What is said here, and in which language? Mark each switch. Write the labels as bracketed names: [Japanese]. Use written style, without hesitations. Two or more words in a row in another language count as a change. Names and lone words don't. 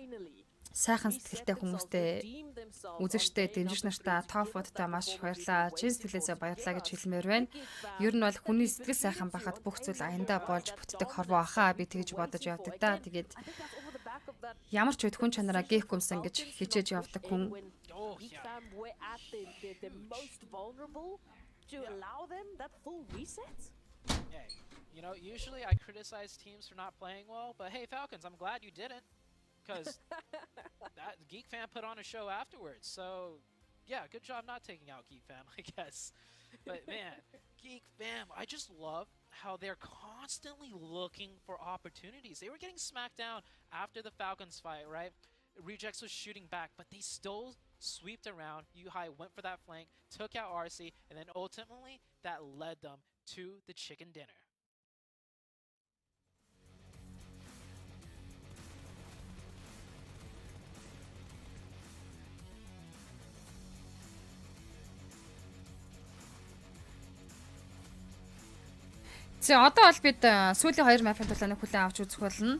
[Mongolian] Сайхан сэтгэлтэй хүмүүстэй үзэгчтэй дэмжигч нартаа топ-водтай маш их баярлалаа. Чин сэтгэлээсээ баярлалаа гэж хэлмээр байна. Ер нь бол хүний сэтгэл сайхан байхад бүх зүйл аяндаа болж бүтдэг хорвоо ахаа би тэгж бодож явдаг да. Тэгээд ямар ч үед хүн чанараа гээхгүй юмсан гэж хичээж явдаг хүн. [English] To allow them that full reset? Hey, you know, usually I criticize teams for not playing well, but hey, Falcons, I'm glad you didn't, because that Geek Fam put on a show afterwards. So yeah, good job not taking out Geek Fam, I guess. But man, Geek Fam, I just love how they're constantly looking for opportunities. They were getting smacked down after the Falcons fight, right? Rejects was shooting back, but they still sweeped around. Yuhai went for that flank, took out RC, and then ultimately that led them to the chicken dinner. [Mongolian] За одоо бол бид сүүлийн 2 map-ын тулааныг хүлээн авч үзэх болно.